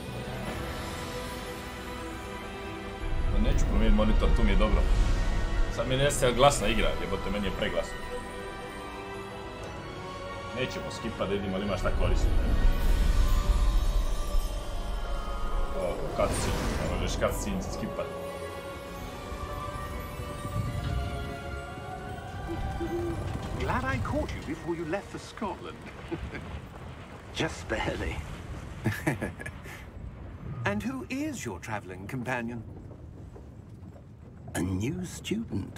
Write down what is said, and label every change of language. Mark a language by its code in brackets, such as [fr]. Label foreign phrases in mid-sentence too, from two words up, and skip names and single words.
[hr] Neću promijeniti monitor, tu mi je dobro. Sad mi nestaje glasna igra, jebote, meni je preglasno. Nećemo skipat da vidimo ali ima šta korisno. O, cutscene, ne možeš cutscene skipat. [en] Glad I caught you before you left for Scotland. Just barely. And who is your traveling companion? A new student.